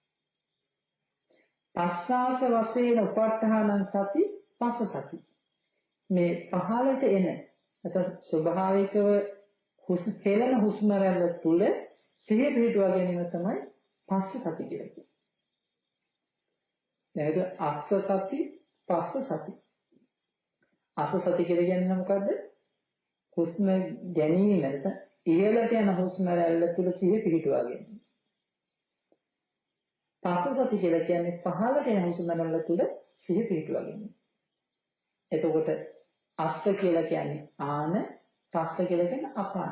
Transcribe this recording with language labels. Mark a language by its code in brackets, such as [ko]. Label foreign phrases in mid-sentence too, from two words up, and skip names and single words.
[si] පස්වාස වශයෙන් [pi] උපට්ඨානං සති පස්ස සති. [si] මේ පහළට එන නැත්නම් ස්වභාවිකව හෙළන හුස්ම රැල්ල තුල සිහිය පිහිටුවා ගැනීම තමයි [pi] පස්ස සති [si] කියලා කියන්නේ. [pi] දැන් අස්ස සති පස්ස සති. අස්ස සති [si] කියලා කියන්නේ මොකද්ද? හුස්ම ගැනීම නැත්නම් ඉහළට යන හුස්ම රැල්ල තුල සිහිය පිහිටුවා ගැනීම. [pi] පස්ස සති [si] කියලා කියන්නේ පහළට යන හුස්ම රැල්ල තුල සිහිය පිහිටුවා ගැනීම. එතකොට අස්ස කියලා කියන්නේ ආන, පස්ස කියලා කියන්නේ අපාන.